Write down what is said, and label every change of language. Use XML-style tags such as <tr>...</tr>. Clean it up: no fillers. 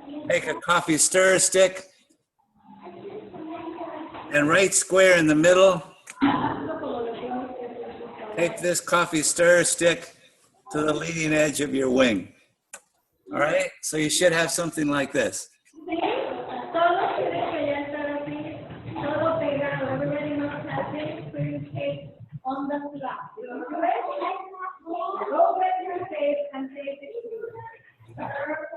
<en>Take a coffee stir stick and right square in the middle, tape this coffee stir stick to the leading edge of your wing. All right, so you should have something like this.</en> <es>Sí, todos tienen que ya estar así, todo pegado.</es> <en>Everybody knows that this pretty tape on the flap. Go with your tape and tape it through.</en>